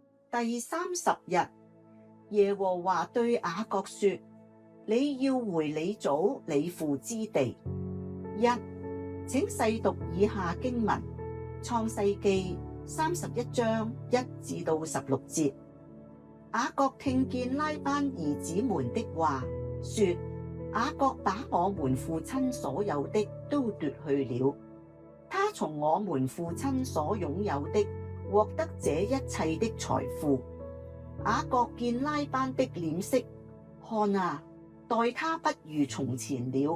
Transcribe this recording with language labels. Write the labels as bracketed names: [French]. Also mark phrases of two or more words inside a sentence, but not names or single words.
[Chinese] 第30日，耶和華對雅各說：你要回你祖你父之地。請細讀以下經文：創世記31章1至16節。雅各聽見拉班兒子們的話，說： 雅各把我們父親所有的都奪去了，他從我們父親所擁有的獲得這一切的財富。雅各見拉班的臉色，看啊，待他不如從前了。